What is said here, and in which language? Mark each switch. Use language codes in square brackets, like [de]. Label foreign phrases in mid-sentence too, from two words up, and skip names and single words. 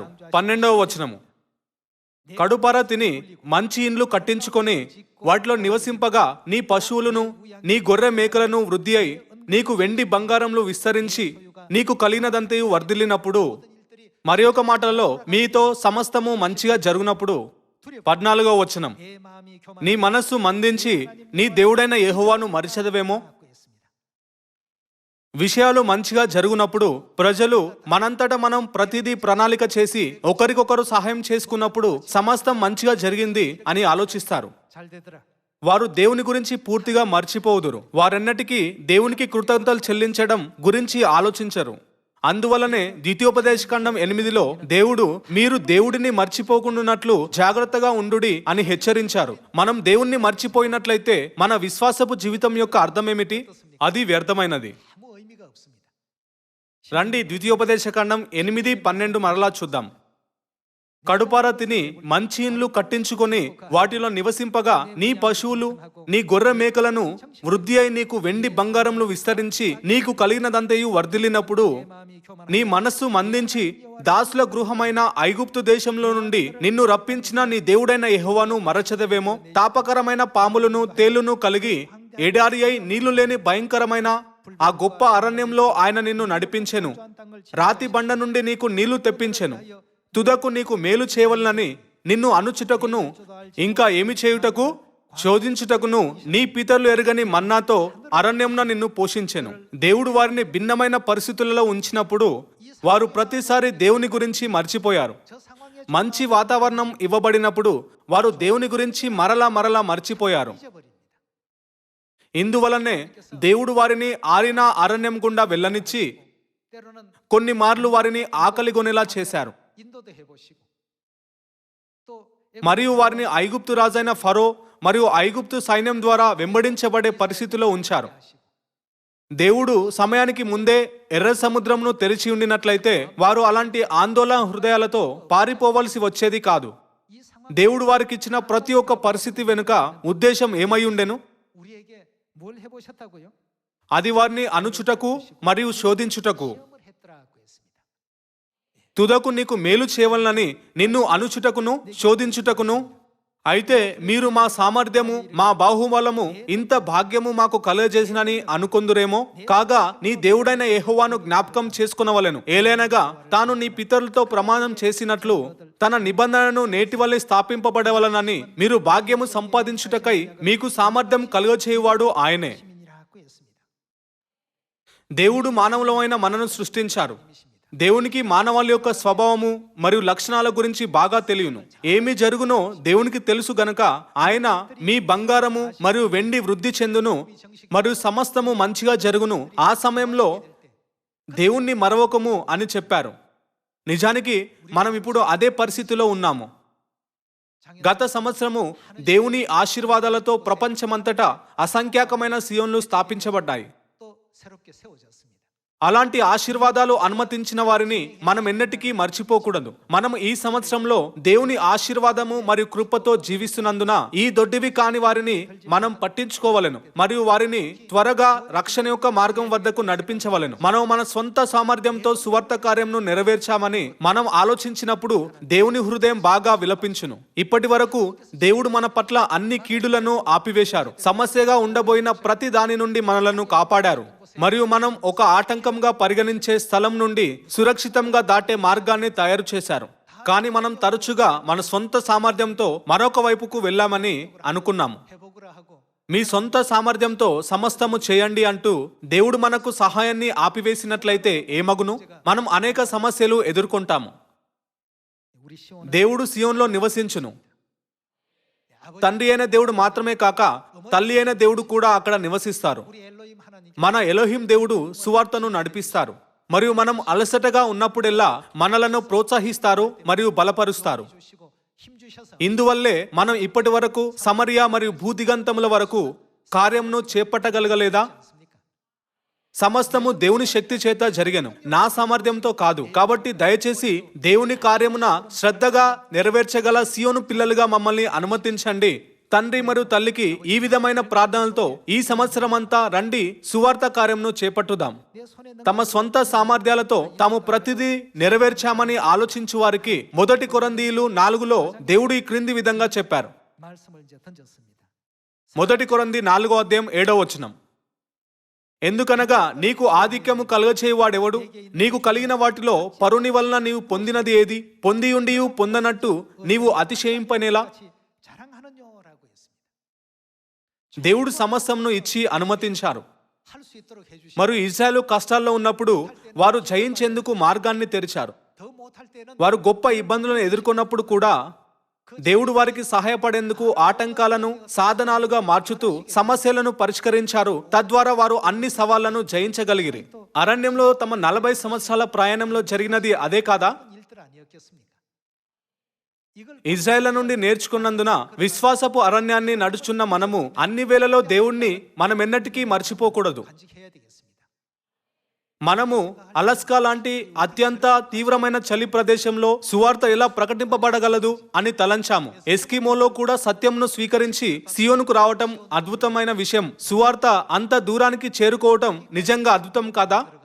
[te] 12వ వచనము, కడుపారా తిని మంచి ఇండ్లు కట్టించుకొని వాటిలో నివసింపగా నీ పశువులను నీ గొర్రె మేకలను వృద్ధి అయి నీకు వెండి బంగారంలు విస్తరించి నీకు కలిగినదంతయు వర్ధిల్లినప్పుడు, మరి ఒక మాటలలో మీతో సమస్తము మంచిగా జరుగునప్పుడు. 14వ వచనం, [ko] 내 마음이 [te] నీ [ko] 교만하고 [te] మనస్సు మందించి నీ దేవుడైన యెహోవాను మరిచెదవేమో. విషయాలు మంచిగా జరుగునప్పుడు, ప్రజలు మనంతట మనం ప్రతిదీ ప్రణాళిక చేసి ఒకరికొకరు సహాయం చేసుకున్నప్పుడు సమస్తం మంచిగా జరిగింది అని ఆలోచిస్తారు. [ko] 잘 되더라. [te] వారు దేవుని గురించి పూర్తిగా మర్చిపోదురు. వారెన్నటికీ దేవునికి కృతజ్ఞతలు చెల్లించడం గురించి ఆలోచించరు. అందువలనే ద్వితీయోపదేశకాండం 8లో దేవుడు మీరు దేవుడిని మర్చిపోకుండానట్లు జాగ్రత్తగా ఉండుడి అని హెచ్చరించారు. మనం దేవుణ్ణి మర్చిపోయినట్లయితే మన విశ్వాసపు జీవితం యొక్క అర్థం ఏమిటి? అది వ్యర్థమైనది. [ko] 아무 의미가 없습니다. [te] రండి ద్వితీయోపదేశకాండం 8:12 మరలా చూద్దాం. కడుపారా తిని మంచి ఇండ్లు కట్టించుకొని వాటిలో నివసింపగా నీ పశువులు నీ గొర్రె మేకలను వృద్ధి అయి నీకు వెండి బంగారములు విస్తరించి నీకు కలిగినదంతయు వర్ధిల్లినప్పుడు, [ko] 마음이 교만하고 [te] నీ మనస్సు మందించి దాసుల గృహమైన ఐగుప్తు దేశంలో నుండి నిన్ను రప్పించిన నీ దేవుడైన యెహోవాను మరచెదవేమో. తాపకరమైన పాములను తేలును కలిగి ఎడారి అయి నీళ్లు లేని భయంకరమైన ఆ గొప్ప అరణ్యంలో ఆయన నిన్ను నడిపించెను. రాతి బండ నుండి నీకు నీళ్లు తెప్పించెను. తుదకు నీకు మేలు చేయవలనని నిన్ను అనుచుటకును ఇంకా ఏమి చేయుటకు శోధించుటకును నీ పితరులు ఎరుగని మన్నాతో అరణ్యంన నిన్ను పోషించెను. దేవుడు వారిని భిన్నమైన పరిస్థితులలో ఉంచినప్పుడు వారు ప్రతిసారి దేవుని గురించి మర్చిపోయారు. [ko] 저 상황에 [te] మంచి వాతావరణం ఇవ్వబడినప్పుడు వారు దేవుని గురించి మరలా మర్చిపోయారు. [ko] 잊어버립니다. [te] ఇందువలనే దేవుడు వారిని ఆరిన అరణ్యం గుండా వెళ్ళనిచ్చి [ko] 때로는 [te] కొన్ని మార్లు వారిని ఆకలిగొనేలా చేశారు. [ko] 인도도 해보시고 또 [te] మరియు వారిని ఐగుప్తు రాజైన ఫరో మరియు ఐగుప్తు సైన్యం ద్వారా వెంబడించబడే పరిస్థితిలో ఉంచారు. దేవుడు సమయానికి ముందే ఎర్ర సముద్రంను తెరిచి ఉండినట్లయితే వారు అలాంటి ఆందోళన హృదయాలతో పారిపోవలసి వచ్చేది కాదు. [ko] 이 상황 [te] దేవుడు వారికి ఇచ్చిన ప్రతి ఒక్క పరిస్థితి వెనుక ఉద్దేశం ఏమై ఉండెను? [ko] 우리에게 뭘 해보셨다고요? [te] అది వారిని అనుచుటకు మరియు శోధించుటకు. [ko] 시험을 했더라고 했습니다. [te] తుదకు నీకు మేలు చేయవలనని నిన్ను అనుచుటకును శోధించుటకును. అయితే మీరు మా సామర్థ్యము మా బాహుబలము ఇంత భాగ్యము మాకు కలుగజేసినని అనుకొందురేమో. కాగా నీ దేవుడైన యెహోవాను జ్ఞాపకం చేసుకొనవలెను. ఏలైనగా తాను నీ పితరులతో ప్రమాణం చేసినట్లు తన నిబంధనను నేటివల్లే స్థాపింపబడవలనని మీరు భాగ్యము సంపాదించుటకై మీకు సామర్థ్యం కలుగచేయువాడు ఆయనే. [ko] 시민이라고 했습니다. [te] దేవుడు మానవులమైన మనను సృష్టించారు. దేవునికి మానవాళి యొక్క స్వభావము మరియు లక్షణాల గురించి బాగా తెలియను. ఏమి జరుగునో దేవునికి తెలుసు గనక ఆయన మీ బంగారము మరియు వెండి వృద్ధి చెందును మరియు సమస్తము మంచిగా జరుగును. ఆ సమయంలో దేవుణ్ణి మరవకము అని చెప్పారు. నిజానికి మనం ఇప్పుడు అదే పరిస్థితిలో ఉన్నాము. గత సంవత్సరము దేవుని ఆశీర్వాదాలతో ప్రపంచమంతటా అసంఖ్యాకమైన సియోన్లు స్థాపించబడ్డాయి. [ko] 또 새롭게 세워졌습니다. [te] అలాంటి ఆశీర్వాదాలు అనుమతించిన వారిని మనం ఎన్నటికీ మర్చిపోకూడదు. మనం ఈ సంవత్సరంలో దేవుని ఆశీర్వాదము మరియు కృపతో జీవిస్తున్నందున ఈ దొడ్డివి కాని వారిని మనం పట్టించుకోవలెను మరియు వారిని త్వరగా రక్షణ యొక్క మార్గం వద్దకు నడిపించవలెను. మనం మన సొంత సామర్థ్యంతో సువార్త కార్యంను నెరవేర్చామని మనం ఆలోచించినప్పుడు దేవుని హృదయం బాగా విలపించును. ఇప్పటి వరకు దేవుడు మన పట్ల అన్ని కీడులను ఆపివేశారు. సమస్యగా ఉండబోయిన ప్రతి దాని నుండి మనలను కాపాడారు మరియు మనం ఒక ఆటంకంగా పరిగణించే స్థలం నుండి సురక్షితంగా దాటే మార్గాన్ని తయారు చేశారు. కానీ మనం తరచుగా మన సొంత సామర్థ్యంతో మరొక వైపుకు వెళ్ళామని అనుకున్నాము. [ko] 해보구라 하고 [te] మీ సొంత సామర్థ్యంతో సమస్తము చేయండి అంటూ దేవుడు మనకు సహాయాన్ని ఆపివేసినట్లయితే ఏమగును? మనం అనేక సమస్యలు ఎదుర్కొంటాము. [ko] 우리 시온 [te] దేవుడు సియోన్లో నివసించును. తండ్రి అయిన దేవుడు మాత్రమే కాక తల్లి అయిన దేవుడు కూడా అక్కడ నివసిస్తారు. [ko] 우리 엘로힘 하나님 [te] మన ఎలోహిం దేవుడు సువార్తను నడిపిస్తారు మరియు మనం అలసటగా ఉన్నప్పుడెల్లా మనలను ప్రోత్సహిస్తారు మరియు బలపరుస్తారు. [ko] 주시고 힘 주셔서 [te] ఇందువల్లే మనం ఇప్పటి వరకు సమరియా మరియు భూదిగంతముల వరకు కార్యంను చేపట్టగలగలేదా? సమస్తము దేవుని శక్తి చేత జరిగెను, నా సామర్థ్యంతో కాదు. కాబట్టి దయచేసి దేవుని కార్యమున శ్రద్ధగా నెరవేర్చగల సియోను పిల్లలుగా మమ్మల్ని అనుమతించండి. తండ్రి మరియు తల్లికి ఈ విధమైన ప్రార్థనలతో ఈ సంవత్సరమంతా రండి సువార్త కార్యంను చేపట్టుదాం. [ko] 내 손에 있는 [te] తమ స్వంత సామర్థ్యాలతో తాము ప్రతిదీ నెరవేర్చామని ఆలోచించు వారికి 1 కొరింథీయులు 4లో దేవుడు ఈ క్రింది విధంగా చెప్పారు. [ko] 말씀을 이제 던졌습니다. [te] 1 కొరింథీ 4:7 ఎందుకనగా నీకు ఆధిక్యము కలుగచేయువాడెవడు? నీకు కలిగిన వాటిలో పరుని వలన నీవు పొందినది ఏది? పొందియుండియు పొందనట్టు నీవు అతిశయింపనేలా? [ko] 같이 자랑하느냐라고 했습니다. [te] దేవుడు సమస్తమును ఇచ్చి అనుమతించారు. [ko] 할 수 있도록 해주시. [te] మరియు ఇశ్రాయేలు కష్టాల్లో ఉన్నప్పుడు వారు జయించేందుకు మార్గాన్ని తెరిచారు. [ko] 더 못할 때는 [te] వారు గొప్ప ఇబ్బందులను ఎదుర్కొన్నప్పుడు కూడా దేవుడు వారికి సహాయపడేందుకు ఆటంకాలను సాధనాలుగా మార్చుతూ సమస్యలను పరిష్కరించారు. తద్వారా వారు అన్ని సవాళ్లను జయించగలిగిరి. అరణ్యంలో తమ 40 సంవత్సరాల ప్రయాణంలో జరిగినది అదే కాదా? [ko] 일들 아니었겠습니까? 이걸 [te] ఇజ్రాయేల్ నుండి నేర్చుకున్నందున విశ్వాసపు అరణ్యాన్ని నడుచున్న మనము అన్ని వేళలో దేవుణ్ణి మనమెన్నటికీ మర్చిపోకూడదు. [ko] 간직해야 되겠습니다. [te] మనము అలస్కా లాంటి అత్యంత తీవ్రమైన చలి ప్రదేశంలో సువార్త ఎలా ప్రకటింపబడగలదు అని తలంచాము. ఎస్కిమోలో కూడా సత్యంను స్వీకరించి సియోనుకు రావటం అద్భుతమైన విషయం. సువార్త అంత దూరానికి చేరుకోవటం నిజంగా అద్భుతం కాదా?